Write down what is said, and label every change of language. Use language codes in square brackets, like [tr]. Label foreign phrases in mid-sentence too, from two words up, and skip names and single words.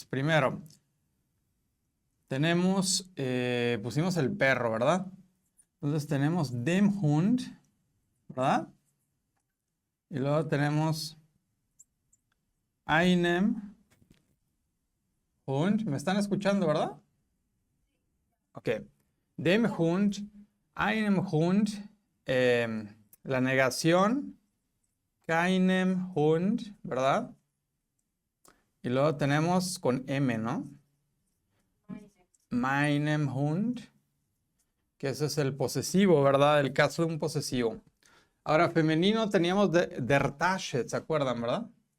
[es] Primero, tenemos, pusimos el perro, ¿verdad? Entonces tenemos [de] dem Hund, [es] ¿verdad? Y luego tenemos [de] einem Hund. [es] ¿Me están escuchando, verdad? [de] Ok. Dem Hund, einem Hund, [es] la negación [de] Keinem Hund, [es] ¿verdad? Y luego tenemos con M, ¿no? [de] Meinem Hund, [es] que ese es el posesivo, ¿verdad? El caso de un posesivo. Ahora, femenino teníamos [de] der Tasche, [es] ¿se acuerdan, verdad?